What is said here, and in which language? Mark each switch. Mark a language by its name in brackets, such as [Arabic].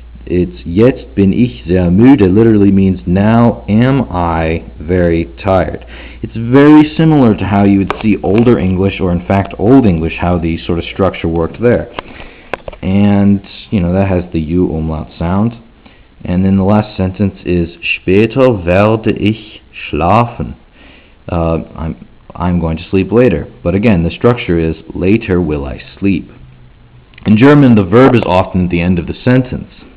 [English] It's [German] jetzt bin ich sehr müde [English] literally means now am I very tired. It's very similar to how you would see older English, or in fact Old English, how the sort of structure worked there. And, that has the U umlaut sound. And then the last sentence is [German] später werde ich schlafen. [English] I'm going to sleep later. But again, the structure is later will I sleep. In German, the verb is often at the end of the sentence.